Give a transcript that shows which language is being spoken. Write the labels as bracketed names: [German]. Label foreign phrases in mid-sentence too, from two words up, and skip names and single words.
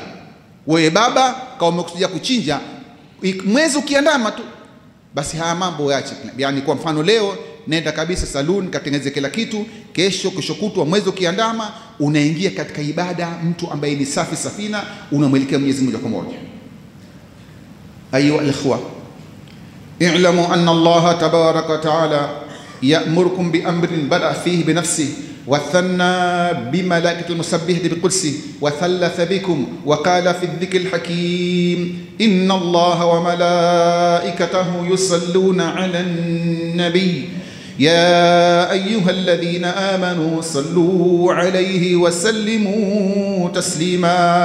[Swahili] Wewe baba kama umekusudia kuchinja, mwezi ukiandama tu, basi haya mambo yaache. Yani kwa mfano leo nenda kabisa saluni, katengeneze kila kitu. Kesho kutwa, mwezi ukiandama, unaingia katika ibada, mtu ambaye ni safi safina, unamwelekea Mwenyezi Mungu kwa moja. [Arabic] أيها الإخوة، اعلموا أن الله تبارك وتعالى يأمركم بأمر بدأ فيه بنفسه وثنى بملائكة المسبحة بقدسه وثلث بكم وقال في الذكر الحكيم إن الله وملائكته يصلون على النبي يا أيها الذين آمنوا صلوا عليه وسلموا تسليما